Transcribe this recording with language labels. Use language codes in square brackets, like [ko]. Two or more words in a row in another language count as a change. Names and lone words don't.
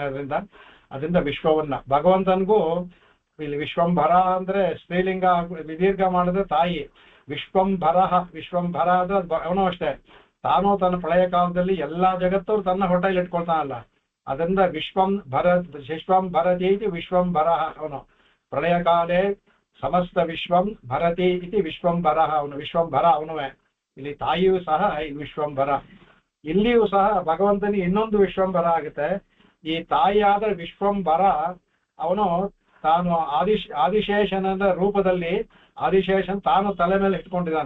[kn] ಅದರಿಂದ ವಿಶ್ವವನ್ನ ಭಗವಂತನಿಗೂ ಇಲ್ಲಿ ವಿಶ್ವಂಭರ ಅಂದ್ರೆ ಸ್ತ್ರೀಲಿಂಗ ವಿದೀರ್ಘ ಮಾಡಿದ್ರೆ ತಾಯಿ. ವಿಶ್ವಂಭರ ಅಂದ್ರೆ ಅವನು ಅಷ್ಟೇ, ತಾನು ತನ್ನ ಪ್ರಳಯ ಕಾಲದಲ್ಲಿ ಎಲ್ಲಾ ಜಗತ್ತು ತನ್ನ ಹೊಟ್ಟೆಯಲ್ಲಿ ಇಟ್ಕೊಳ್ತಾನಲ್ಲ. [sa] ಅದರಿಂದ ವಿಶ್ವಂ ಭರತಿ ವಿಶ್ವಂಭರ. ಅವನು ಪ್ರಳಯ ಕಾಲೇ ಸಮಸ್ತ ವಿಶ್ವಂ ಭರತಿ ಇತಿ ವಿಶ್ವಂಭರ. [kn] ಅವನು ವಿಶ್ವಂಭರ ಅವನುವೇ. ಇಲ್ಲಿ ತಾಯಿಯೂ ಸಹ ವಿಶ್ವಂಭರ. ಇಲ್ಲಿಯೂ ಸಹ ಭಗವಂತನಿಗೆ ಇನ್ನೊಂದು ವಿಶ್ವಂಭರ ಆಗುತ್ತೆ. ಈ ತಾಯಿಯಾದ ವಿಶ್ವಂಭರ ಅವನು ತಾನು ಆದಿಶೇಷನ ರೂಪದಲ್ಲಿ ಆದಿಶೇಷನ್ ತಾನು ತಲೆ ಮೇಲೆ ಇಟ್ಕೊಂಡಿದ್ದಾನೆ.